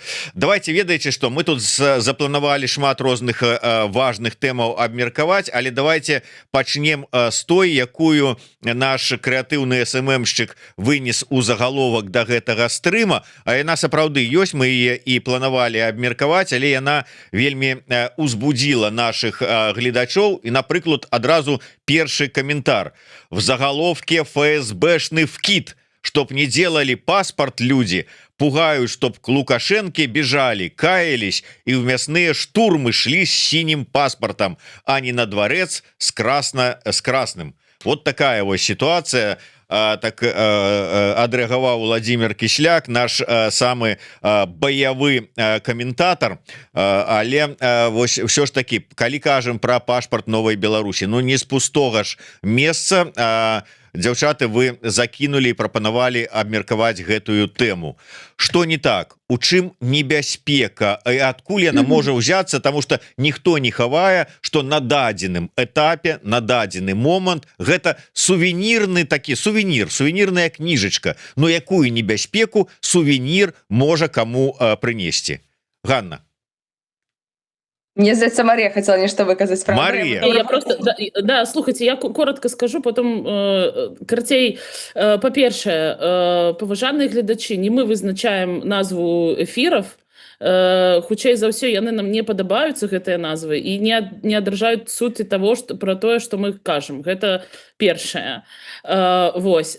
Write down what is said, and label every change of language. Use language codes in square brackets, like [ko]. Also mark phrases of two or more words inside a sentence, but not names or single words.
[be] Давайте, ведаеце, што мы тут запланавалі шмат розных важных тэмаў абмеркаваць, але давайте пачнем з той, якую наш крэатыўны СММшчык вынес у загаловак да гэтага стрыма, а яна сапраўды ёсць, мы яе і планавалі абмеркаваць, але яна вельмі узбудзіла наших гледачоў, і, напрыклад, адразу першы каментар. [ru] В заголовке ФСБшный вкид, чтоб не делали паспорт люди, пугают, чтоб к Лукашенке бежали, каялись и в мясные штурмы шли с синим паспортом, а не на дворец с красным. Вот такая вот ситуация. [be] Так адрэагаваў Владимир Кісляк, наш самы баявы каментатор. Але вось ўсё ж таки, калі кажам пра пашпарт новай Беларусі, ну не з пустога ж месца, дзяўчаты, вы закінулі і прапанавалі абмеркаваць гэтую тэму. Што не так? У чым небяспека? Адкуль яна можа ўзяцца? Таму што ніхто не хавае, што на дадзеным этапе, на дадзены момант гэта сувенірная кніжачка. Ну якую небяспеку сувенір можа каму прынесці? Ганна. Мне здаецца, [ru] Мария хотела нечто выказать. Мария. Я просто, да, слухайте, я коротко скажу, потом карцей. [be] По-перше, поважаныя гледачі, не мы вызначаем назву эфиров, хутчэй за ўсё яны нам не падабаюцца, гэтыя назвы, і не адражаюць суці того, про тое, што мы кажам. Гэта першае. Вось.